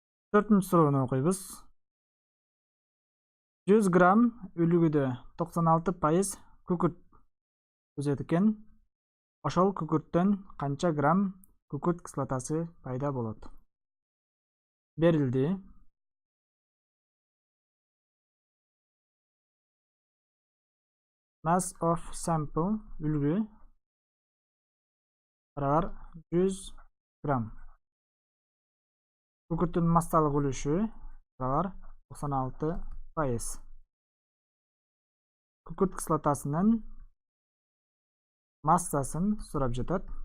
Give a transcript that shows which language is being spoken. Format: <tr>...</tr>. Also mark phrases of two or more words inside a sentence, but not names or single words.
<ky>4-нче суроону окуйбуз. 100 грамм үлүгүдө 96% күкүрт түзөт экен. Ошол күкүрттөн канча грамм күкүрт кислотасы пайда болот? Берилди.</ky> <en>Mass of sample</en> <ky>үлгү барабар 100 грамм. Күкүрттүн массалык үлүшү барабар 96%. Күкүрт кислотасынын массасын сурап жатат.</ky>